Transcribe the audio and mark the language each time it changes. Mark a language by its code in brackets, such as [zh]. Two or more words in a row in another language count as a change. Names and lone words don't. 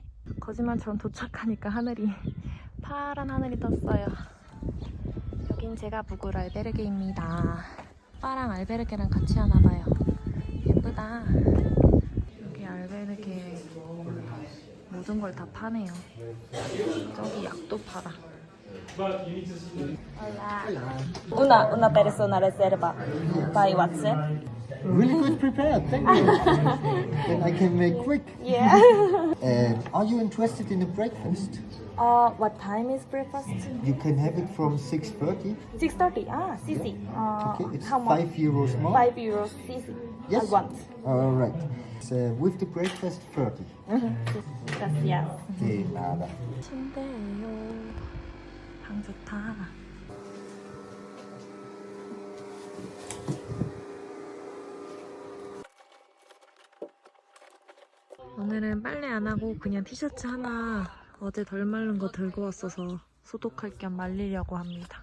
[ko] 거짓말처럼 도착하니까 하늘이 파란 하늘이 떴어요. 여긴 제가 묵을 알베르게입니다. 오빠랑 알베르게랑 같이 하나봐요. 예쁘다. 여기 알베르게 모든 걸 다 파네요. 저기 약도 팔아. [es] Hola. Una persona reserva by WhatsApp. [en] Really good prepared, thank you. Then I can make quick. Yeah. Are you interested in a breakfast? What time is breakfast? You can have it from 6:30. 6:30. Ah, CC. Okay, it's how much? 5 euros more. 5 euros CC. Yes. I want. All right. It's, with the breakfast 30. [es] Gracias. De nada. [ko] 침대예요. 방 좋다. 오늘은 빨래 안 하고 그냥 티셔츠 하나 어제 덜 말른 거 들고 왔어서 소독할 겸 말리려고 합니다.